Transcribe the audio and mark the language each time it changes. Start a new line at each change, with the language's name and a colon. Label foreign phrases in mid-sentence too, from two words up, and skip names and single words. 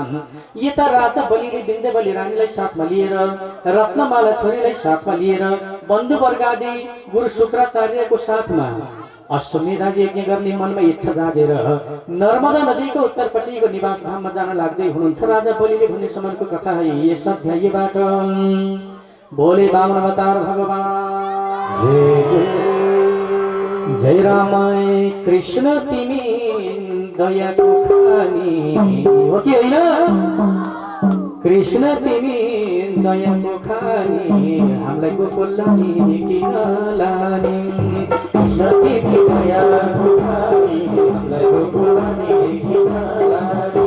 Nepali: यता राजा बलिले विन्ध्यवली रानीलाई साथमा लिएर, रत्नमाला छोरीलाई साथमा लिएर, बन्धुवर्ग आदि गुरु शुक्राचार्यको साथमा अश्वमेधादि यज्ञ गर्ने मनमा इच्छा जागेर नर्मदा नदीको उत्तरपट्टिको निवास धाममा जान लाग्दै हुनुहुन्छ। राजा बलिले भन्ने समयको कथा है यस अध्यायबाट।
Hindi: बोले वामन अवतार भगवान जय जय।
Nepali: जय राम कृष्ण तिमी दयाको खानी हो कि होइन? कृष्ण तिमी दयाको खानी हामीलाई गोकुल लाने किन लाने? कृष्ण तिमी दयाको खानी हामीलाई गोकुल लाने किन लाने?